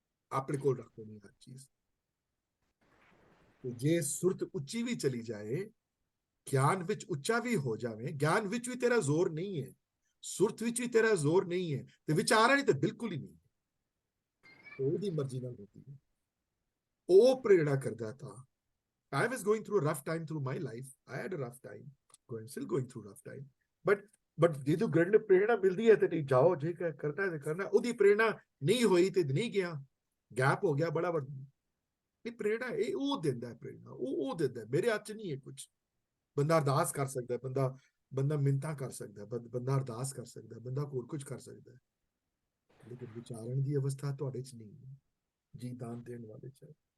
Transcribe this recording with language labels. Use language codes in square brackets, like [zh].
[pa] ਆਪਣੇ ਕੋਲ ਰੱਖੋ ਨਹੀਂ ਹਰ ਚੀਜ਼। ਤੇ ਜੇ ਸੁਰਤ ਉੱਚੀ ਵੀ ਚਲੀ ਜਾਏ, ਗਿਆਨ ਵਿੱਚ ਉੱਚਾ ਵੀ ਹੋ ਜਾਵੇ, ਗਿਆਨ ਵਿੱਚ ਵੀ ਤੇਰਾ ਜ਼ੋਰ ਨਹੀਂ ਹੈ, ਸੁਰਤ ਵਿੱਚ ਵੀ ਤੇਰਾ ਜ਼ੋਰ ਨਹੀਂ ਹੈ, ਤੇ ਵਿਚਾਰਾਂ ਨਹੀਂ ਤੇ ਬਿਲਕੁਲ ਹੀ ਨਹੀਂ। ਉਹਦੀ ਮਰਜ਼ੀ ਨਾਲ ਹੁੰਦੀ ਹੈ, ਉਹ ਪ੍ਰੇਰਣਾ ਕਰਦਾ। ਤਾਂ [en] I was going through a rough time through my life. I had a rough time, still going through rough time. But [pa] ਜਦੋਂ ਗ੍ਰੰਥ ਪ੍ਰੇਰਣਾ ਮਿਲਦੀ ਹੈ ਤੇ ਜਾਓ, ਜੇ ਕਰਨਾ ਹੈ ਕਰਨਾ। ਉਹਦੀ ਪ੍ਰੇਰਣਾ ਨਹੀਂ ਹੋਈ ਤੇ ਨਹੀਂ ਗਿਆ, ਗੈਪ ਹੋ ਗਿਆ ਬੜਾ ਵੱਡਾ। ਇਹ ਪ੍ਰੇਰਣਾ ਇਹ ਉਹ ਦਿੰਦਾ ਹੈ, ਪ੍ਰੇਰਣਾ ਉਹ ਦਿੰਦਾ। ਮੇਰੇ ਹੱਥ 'ਚ ਨਹੀਂ ਹੈ ਕੁਝ। ਬੰਦਾ ਅਰਦਾਸ ਕਰ ਸਕਦਾ, ਬੰਦਾ ਮਿੰਨਤਾਂ ਕਰ ਸਕਦਾ, ਬੰਦਾ ਅਰਦਾਸ ਕਰ ਸਕਦਾ, ਬੰਦਾ ਹੋਰ ਕੁਝ ਕਰ ਸਕਦਾ, ਲੇਕਿਨ ਵਿਚਾਰਨ ਦੀ ਅਵਸਥਾ ਤੁਹਾਡੇ 'ਚ ਨਹੀਂ ਹੈ, ਜੀ ਦਾਨ ਦੇਣ ਵਾਲੇ 'ਚ ਹੈ।